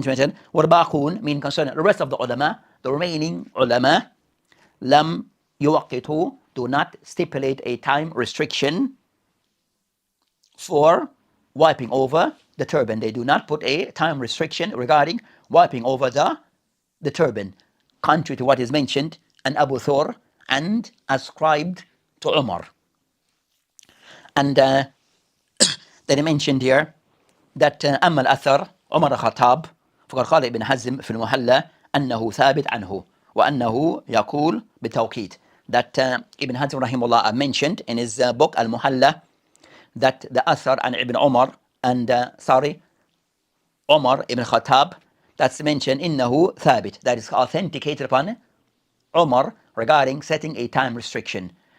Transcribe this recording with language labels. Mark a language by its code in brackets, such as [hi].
[en] Mentioned [ar] والباقون, [en] mean concerning the rest of the ulama, the remaining ulama, [ar] lam yuwaqitu, [en] do not stipulate a time restriction for wiping over the turban. They do not put a time restriction regarding wiping over the turban, contrary to what is mentioned in Abu Thawr and ascribed to Umar. [ar] And then he mentioned here that أما الأثر عمر الخطاب فقد قال ابن حزم في المحلى أنه ثابت عنه وأنه يقول بالتوقيت. [en] That Ibn Hazm rahimahullah mentioned in his book Al-Muhalla that the Athar and Ibn Umar and Umar ibn Khattab, that's mentioned [ar] innahu thabit, [en] that is authenticated upon Umar regarding setting a time restriction.